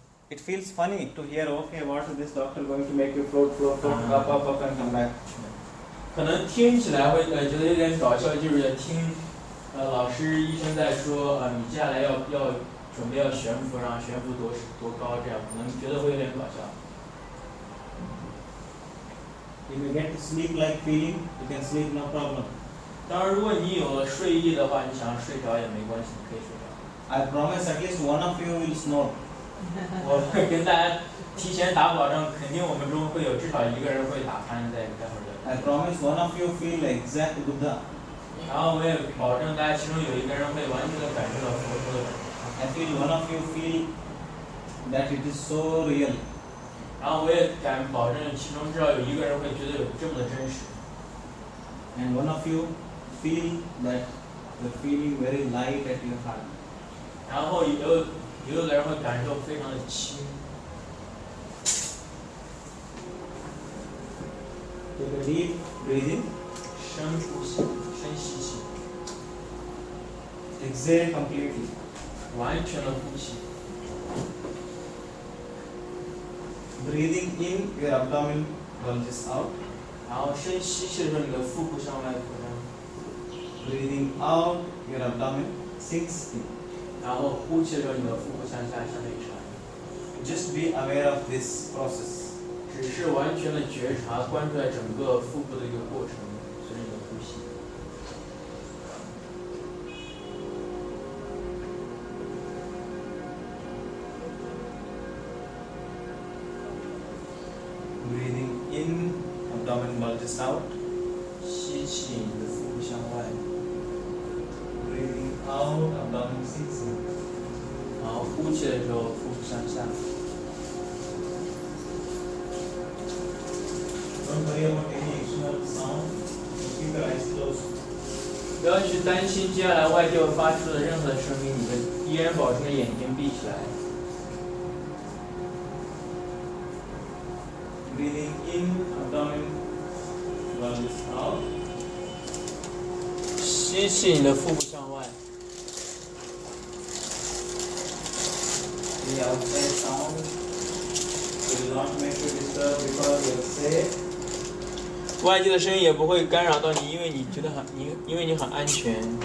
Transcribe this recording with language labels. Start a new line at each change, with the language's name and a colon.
English: it feels funny to hear, okay, what is this doctor going to make you float, up and come back.
Chinese: 可能听起来会觉得有点搞笑，就是听老师医生在说你接下来要准备要悬浮，然后悬浮多高，这样可能觉得会有点搞笑。
English: If you get to sleep like feeling, you can sleep no problem.
Chinese: 当然，如果你有了睡意的话，你想睡着也没关系，你可以睡着。
English: I promise at least one of you will snore.
Chinese: 我会跟大家提前打保证，肯定我们中会有至少一个人会打鼾，待会儿的。
English: I promise one of you feel exact Buddha.
Chinese: 然后我也保证大家其中有一个人会完全的感受到佛陀的感受。
English: I feel one of you feel that it is so real.
Chinese: 然后我也敢保证其中至少有一个人会觉得有这么的真实。
English: And one of you feel that you're feeling very light at your heart.
Chinese: 然后有的人会感受非常的轻。
English: Take a deep breathing.
Chinese: 深呼吸，深吸气。
English: Exhale completely.
Chinese: 完全的呼吸。
English: Breathing in, your abdomen bulges out.
Chinese: 然后深吸气的时候，你的腹部向外扩张。
English: Breathing out, your abdomen sinks in.
Chinese: 然后呼气的时候，你的腹部向下向内沉。
English: Just be aware of this process.
Chinese: 只是完全的觉察，关注在整个腹部的一个过程，随着你的呼吸。
English: Breathing in, abdomen bulges out.
Chinese: 吸气，你的腹部向外。
English: Breathing out, abdomen sinks in.
Chinese: 然后呼气的时候，腹部向下。
English: Don't worry about any external sound. Keep your eyes closed.
Chinese: 不要去担心接下来外界会发出的任何声音，你的依然保持眼睛闭起来。
English: Breathing in, abdomen bulges out.
Chinese: 吸气，你的腹部向外。
English: The outside sound will not make you disturb because you're safe.
Chinese: 外界的声音也不会干扰到你，因为你觉得因为你很安全，